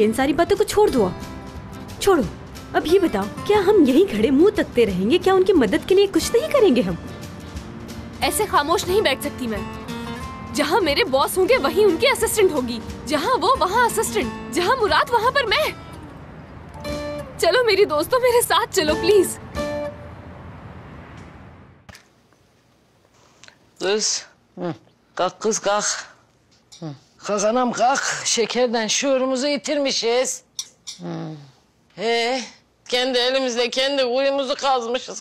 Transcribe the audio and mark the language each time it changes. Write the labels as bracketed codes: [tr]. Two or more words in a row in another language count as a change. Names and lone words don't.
[hi] इन सारी बातों को छोड़ दो, छोड़ो। अब ये बताओ, क्या हम यहीं खड़े मुंह तकते रहेंगे? क्या उनकी मदद के लिए कुछ नहीं करेंगे हम? ऐसे खामोश नहीं बैठ सकती मैं। जहाँ मेरे बॉस होंगे वहीं उनकी असिस्टेंट होगी, जहाँ वो वहाँ असिस्टेंट, जहाँ मुराद वहाँ पर मैं। चलो मेरी दोस्तों, मेरे साथ चलो प्लीज। [tr] Kalk kız kalk. Kalk kalk. Şekerden şuurumuzu yitirmişiz. Kendi elimizle kendi kuyumuzu kazmışız.